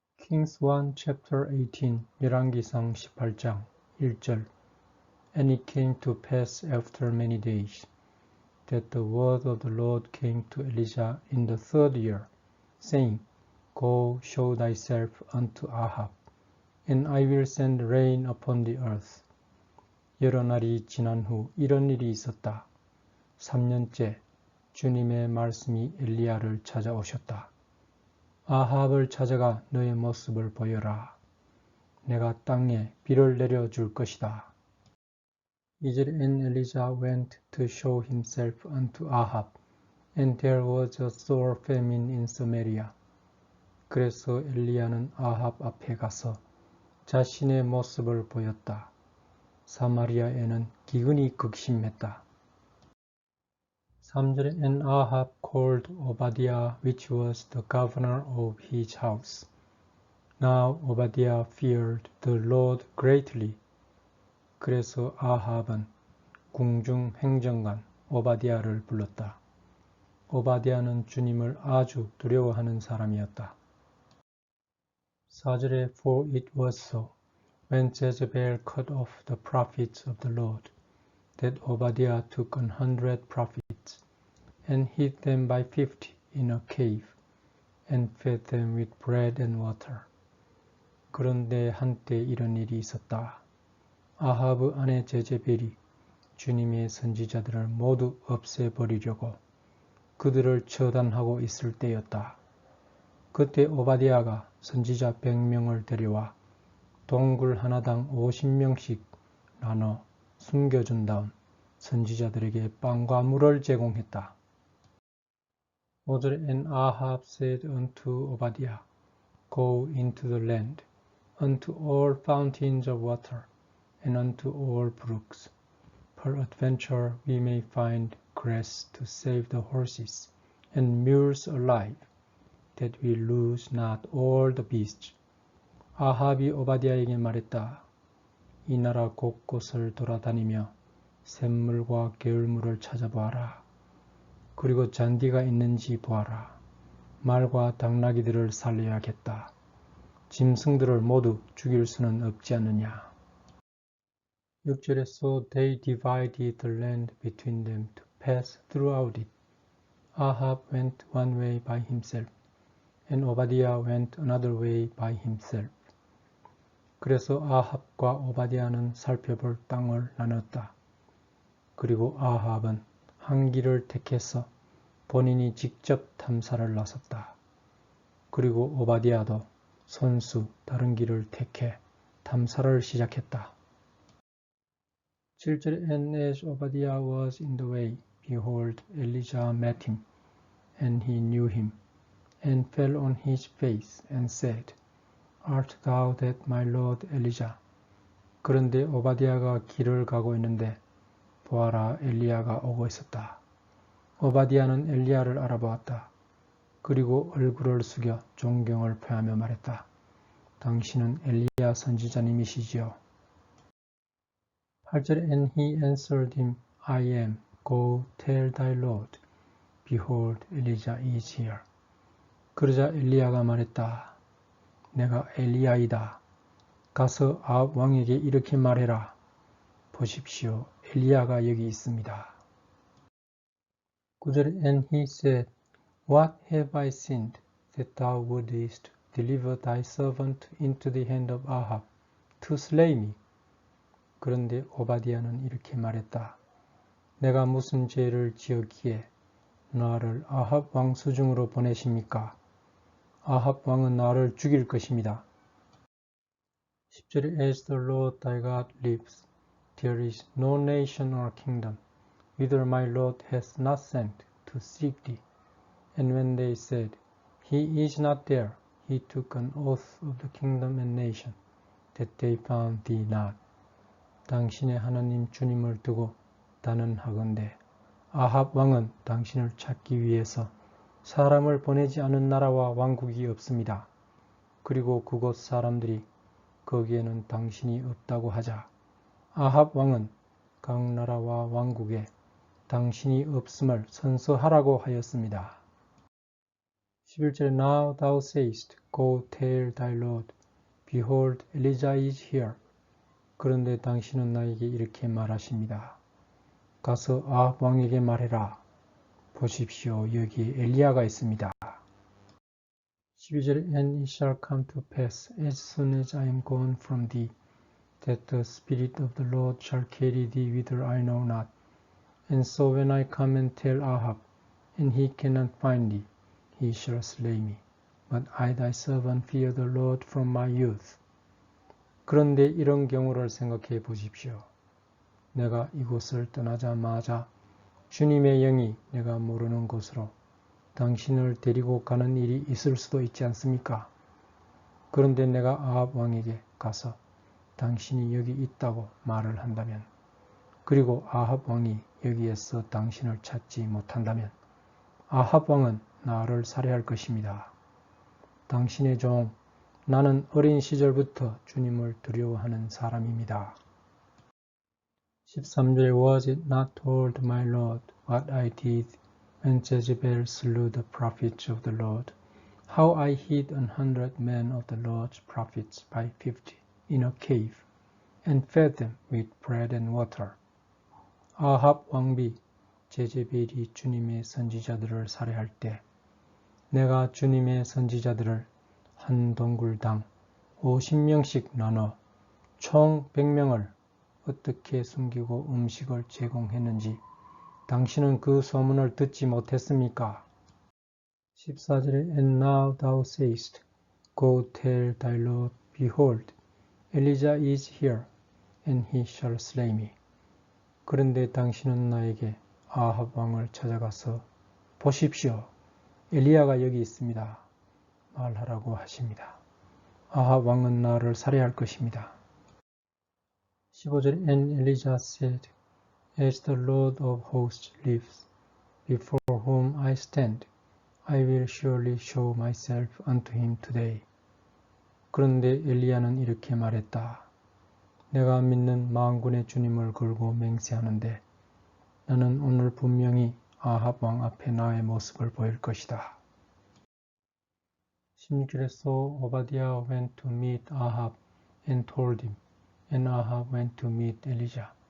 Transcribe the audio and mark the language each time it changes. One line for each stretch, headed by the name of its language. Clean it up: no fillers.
English: Kings 1 chapter 18
Korean: 열왕기상 18장 1절
English: And it came to pass after many days that the word of the Lord came to Elijah in the third year, saying, Go, show thyself unto Ahab, and I will send rain upon the earth.
Korean: 여러 날이 지난 후 이런 일이 있었다. 3년째 주님의 말씀이 엘리야를 찾아오셨다. 아합을 찾아가 너의 모습을 보여라. 내가 땅에 비를 내려줄 것이다. 이제
English: And Elijah went to show himself unto Ahab, and there was a sore famine in Samaria.
Korean: 그래서 엘리야는 아합 앞에 가서 자신의 모습을 보였다. 사마리아에는 기근이 극심했다. 3절에
English: And Ahab called Obadiah, which was the governor of his house. Now Obadiah feared the Lord greatly.
Korean: 그래서 아합은 궁중 행정관 오바디아를 불렀다. 오바디아는 주님을 아주 두려워하는 사람이었다. 4절에
English: For it was so, when Jezebel cut off the prophets of the Lord, that Obadiah took 100 prophets, and hid them by 50 in a cave, and fed them with bread and water.
Korean: 그런데 한때 이런 일이 있었다. 아합의 아내 제제벨이 주님의 선지자들을 모두 없애버리려고 그들을 처단하고 있을 때였다. 그때 오바디아가 선지자 100명을 데려와 동굴 하나당 50명씩 나눠 숨겨준 다음 선지자들에게 빵과 물을 제공했다. 5절에
English: And Ahab said unto Obadiah, Go into the land, unto all fountains of water, and unto all brooks. Peradventure we may find grass to save the horses, and mules alive, that we lose not all the beasts.
Korean: 아합이 오바디아에게 말했다. 이 나라 곳곳을 돌아다니며 샘물과 게을물을 찾아보아라. 그리고 잔디가 있는지 보아라. 말과 당나귀들을 살려야겠다. 짐승들을 모두 죽일 수는 없지 않느냐. 6절에
English: So they divided the land between them to pass throughout it. Ahab went one way by himself, and Obadiah went another way by himself.
Korean: 그래서 아합과 오바디아는 살펴볼 땅을 나눴다. 그리고 아합은 한 길을 택해서 본인이 직접 탐사를 나섰다. 그리고 오바디아도 손수 다른 길을 택해 탐사를 시작했다. 7절에
English: And as Obadiah was in the way, behold, Elijah met him, and he knew him, and fell on his face, and said, Art thou that my Lord Elijah?
Korean: 그런데 오바디아가 길을 가고 있는데 보아라 엘리야가 오고 있었다. 오바디아는 엘리야를 알아보았다. 그리고 얼굴을 숙여 존경을 표하며 말했다. 당신은 엘리야 선지자님이시지요. 8절에
English: And he answered him, I am. Go tell thy Lord. Behold, Elijah is here.
Korean: 그러자 엘리야가 말했다. 내가 엘리야이다. 가서 아합 왕에게 이렇게 말해라. 보십시오. 엘리야가 여기 있습니다. 9절에
English: And he said, What have I sinned, that thou wouldest deliver thy servant into the hand of Ahab, to slay me?
Korean: 그런데 오바디아는 이렇게 말했다. 내가 무슨 죄를 지었기에 나를 아합 왕 수중으로 보내십니까? 아합 왕은 나를 죽일 것입니다. 10절에
English: As the Lord thy God lives, there is no nation or kingdom, whither my Lord hath not sent to seek thee. And when they said, He is not there, he took an oath of the kingdom and nation, that they found thee not.
Korean: 당신의 하나님 주님을 두고 단언하건대 아합 왕은 당신을 찾기 위해서 사람을 보내지 않은 나라와 왕국이 없습니다. 그리고 그곳 사람들이 거기에는 당신이 없다고 하자 아합 왕은 각 나라와 왕국에 당신이 없음을 선서하라고 하였습니다. 11절에
English: Now thou sayest, Go tell thy Lord, Behold, Elijah is here.
Korean: 그런데 당신은 나에게 이렇게 말하십니다. 가서 아합 왕에게 말해라. 보십시오, 여기 엘리야가 있습니다. 12절에
English: And it shall come to pass, as soon as I am gone from thee, that the Spirit of the Lord shall carry thee whither I know not. And so when I come and tell Ahab, and he cannot find thee, he shall slay me. But I thy servant fear the Lord from my youth.
Korean: 그런데 이런 경우를 생각해 보십시오. 내가 이곳을 떠나자마자 주님의 영이 내가 모르는 곳으로 당신을 데리고 가는 일이 있을 수도 있지 않습니까? 그런데 내가 아합 왕에게 가서 당신이 여기 있다고 말을 한다면, 그리고 아합 왕이 여기에서 당신을 찾지 못한다면 아합 왕은 나를 살해할 것입니다. 당신의 종, 나는 어린 시절부터 주님을 두려워하는 사람입니다. 13절에
English: Was it not told my Lord what I did when Jezebel slew the prophets of the Lord, how I hid 100 men of the Lord's prophets by 50 in a cave, and fed them with bread and water.
Korean: 아합 왕비 제제벨이 주님의 선지자들을 살해할 때 내가 주님의 선지자들을 한 동굴당 50명씩 나눠 총 100명을 어떻게 숨기고 음식을 제공했는지 당신은 그 소문을 듣지 못했습니까? 14절에
English: And now thou sayest, Go tell thy Lord, Behold, Elijah is here, and he shall slay me.
Korean: 그런데 당신은 나에게 아합 왕을 찾아가서 보십시오, 엘리야가 여기 있습니다. 말하라고 하십니다. 아합 왕은 나를 살해할 것입니다. 15절에
English: And Elijah said, As the Lord of hosts lives, before whom I stand, I will surely show myself unto him today.
Korean: 그런데 엘리야는 이렇게 말했다. 내가 믿는 만군의 주님을 걸고 맹세하는데 나는 오늘 분명히 아합 왕 앞에 나의 모습을 보일 것이다. 16절에
English: So Obadiah went to meet Ahab and told him, and Ahab went to meet Elijah.